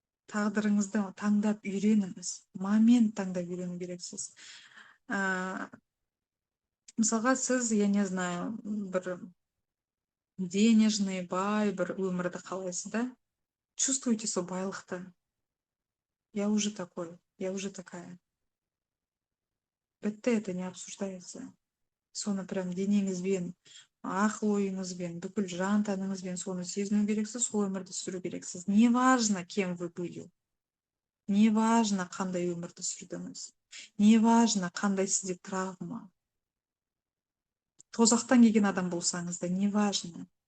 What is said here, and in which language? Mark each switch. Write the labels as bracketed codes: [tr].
[kk] Тағдырыңызды таңдап үйреніңіз. Момент таңдап үйрену керексіз. Мысалға, сіз, [ru] я не знаю, [kk] бір денежный, бай бір өмірді қалайсыз, да? Чувствуете сол байлықты. [ru] Я уже такой, я уже такая. [kk] Бітті, [ru] это не обсуждается. [kk] Соны прям денеңізбен, акыл оюңузбен, бүкүл жан тәніңізбен соны сезіну керексіз, сол өмірді сүру керексіз. [ru] Не важно, кем вы были. Не важно, [kk] қандай өмірді сүрдіңіз. [ru] Не важно, [kk] қандай сізде травма. Тозақтан келген адам болсаңыз да, [ru] не важно.